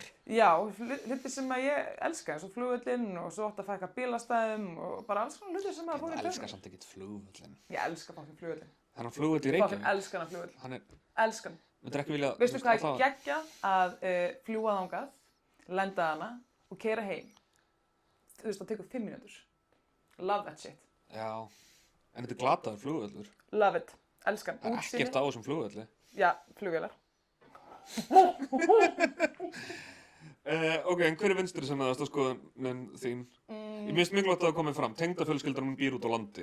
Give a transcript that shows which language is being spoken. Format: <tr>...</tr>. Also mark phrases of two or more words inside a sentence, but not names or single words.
<is>Já, hluti sem að ég elska, eins og flugvöllinn og svo átt að fækka bílastæðum og bara alls konar hluti sem að fór í tökum. Elskar samt ekkert flugvöllinn. Ég elska fokkin flugvöllinn. Þannig að flugvöll í Reykjavík? Fokkin elskar hann flugvöll. Elskar hann. Myndir ekki vilja... Veistu hvað er geggjað að fljúga þangað, lenda hana og keyra heim. Þú veist, það tekur 5 mínútur.</is> <en>Love that shit.</en> <is>Já, en þetta er glataður flugvöllur.</is> <en>Love it. Elskan.</en> <is>Það er ekkert á þessum flugvölli. Já, flugvélar. Ok, en hver er vinstri sinnaðasta skoðunin þín? Ég minnst mikilvægt að það komið fram, tengdafjölskyldan hún býr út á landi.</is>